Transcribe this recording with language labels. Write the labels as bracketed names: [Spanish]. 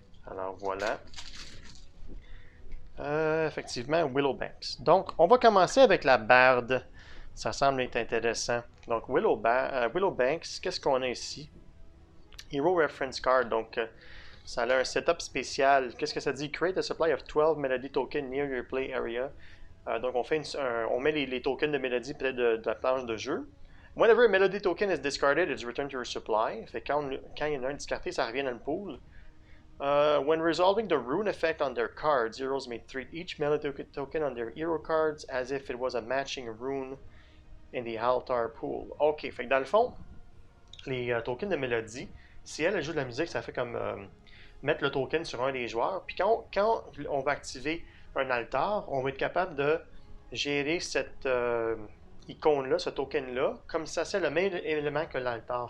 [French] Alors voilà. Effectivement, Willow Banks. Donc, on va commencer avec la barde. Ça semble être intéressant. Donc, Willow Banks, qu'est-ce qu'on a ici? Hero Reference Card. Donc, ça a un setup spécial. Qu'est-ce que ça dit? [English] Create a supply of 12 melody tokens near your play area. [French] Donc, on met les tokens de mélodie près de la planche de jeu. [English] Whenever a melody token is discarded, it's returned to your supply. [French] Fait que quand il y en a un discardé, ça revient dans le pool. [English] When resolving the rune effect on their cards, heroes may treat each melody token on their hero cards as if it was a matching rune in the altar pool. [French] Ok, fait que dans le fond, les tokens de mélodie, si elle joue de la musique, ça fait comme mettre le token sur un des joueurs. Puis quand on va activer un altar, on va être capable de gérer cette icône-là, ce token-là, comme ça c'est le même élément que l'altar.